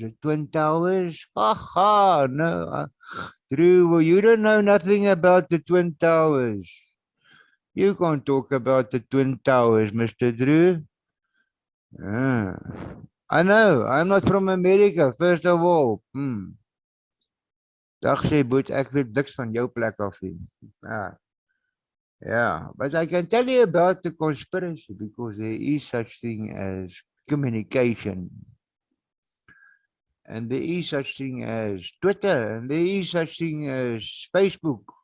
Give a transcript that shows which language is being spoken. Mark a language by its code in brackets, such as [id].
[en] The Twin Towers? Ha! No, Drew, well, you don't know nothing about the Twin Towers. You can't talk about the Twin Towers, Mr. Drew. Ah. I know, I'm not from America, first of all. [af] Dag sê Boet, ek weet niks van jou plek af nie. [en] Ah, yeah, but I can tell you about the conspiracy because there is such thing as communication. And there is such thing as Twitter, and there is such thing as Facebook.